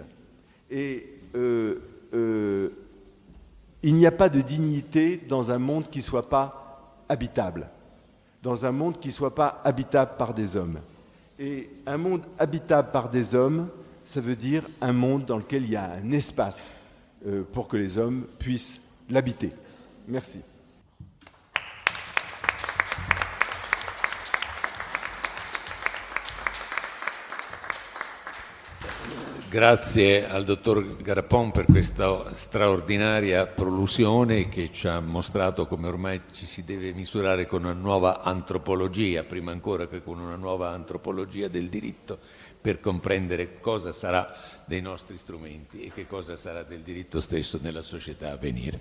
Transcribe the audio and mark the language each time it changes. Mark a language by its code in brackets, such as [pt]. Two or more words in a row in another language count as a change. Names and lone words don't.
[fr] Et il n'y a pas de dignité dans un monde qui ne soit pas habitable, dans un monde qui ne soit pas habitable par des hommes. Et un monde habitable par des hommes, ça veut dire un monde dans lequel il y a un espace pour que les hommes puissent l'habiter. Merci. [it] Grazie al dottor Garapon per questa straordinaria prolusione che ci ha mostrato come ormai ci si deve misurare con una nuova antropologia, prima ancora che con una nuova antropologia del diritto, per comprendere cosa sarà dei nostri strumenti e che cosa sarà del diritto stesso nella società a venire.